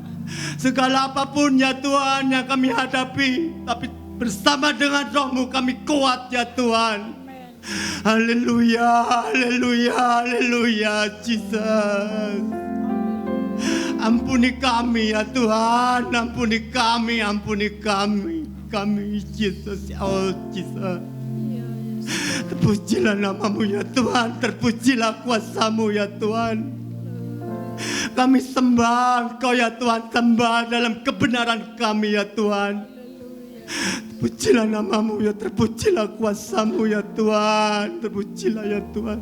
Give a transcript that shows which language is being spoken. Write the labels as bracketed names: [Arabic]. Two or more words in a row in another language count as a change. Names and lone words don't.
[Indonesian] Segala apapun ya Tuhan yang kami hadapi, tapi bersama dengan Roh-Mu kami kuat ya Tuhan. Haleluya, haleluya, haleluya Jesus. Ampuni kami ya Tuhan, ampuni kami. Kami Jesus, oh Jesus. Terpujilah nama-Mu ya Tuhan, terpujilah kuasa-Mu ya Tuhan. Kami sembah Engkau ya Tuhan, sembah dalam kebenaran kami ya Tuhan. Terpujilah nama-Mu ya, terpujilah kuasa-Mu ya Tuhan, terpujilah ya Tuhan.